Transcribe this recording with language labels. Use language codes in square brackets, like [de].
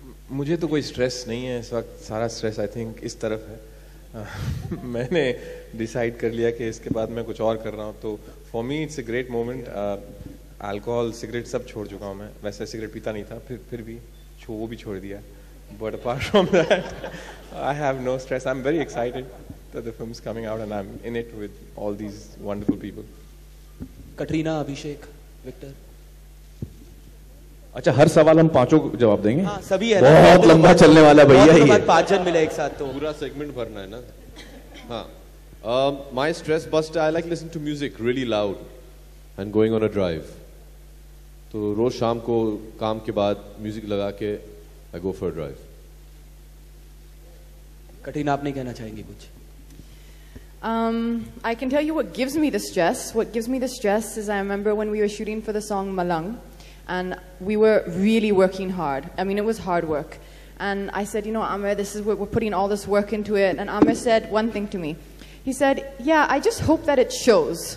[hi] मुझे तो कोई स्ट्रेस नहीं है इस वक्त। सारा स्ट्रेस [en] I think [hi] इस तरफ है। मैंने डिसाइड कर लिया कि इसके बाद मैं कुछ और कर रहा हूँ, तो [en] For me it's a great moment. [hi] Alcohol, cigarette सब छोड़ चुका हूँ मैं। वैसे सिगरेट पीता नहीं था, फिर भी वो भी छोड़ दिया। [en] But apart from that I have no stress. I am very excited that the film is coming out and I'm in it with all these wonderful people. [hi] Katrina, Abhishek, Victor. अच्छा, हर सवाल हम पांचों को जवाब देंगे? हाँ, सभी है। बहुत लंबा चलने वाला भैया ये। 5 जन मिले एक साथ तो पूरा सेगमेंट भरना है ना। हाँ, [en] my stress buster, I like listening to music really loud and going on a drive. [hi] तो रोज शाम को काम के बाद म्यूजिक लगा के [en] I go for a drive. [hi] Katrina, आप नहीं कहना चाहेंगे कुछ? [en] I can tell you what gives me the stress. What gives me the stress is I remember when we were shooting for the song Malang, and we were really working hard. I mean, it was hard work. And I said, you know, Amir, we're putting all this work into it. And Amir said one thing to me. He said, yeah, I just hope that it shows.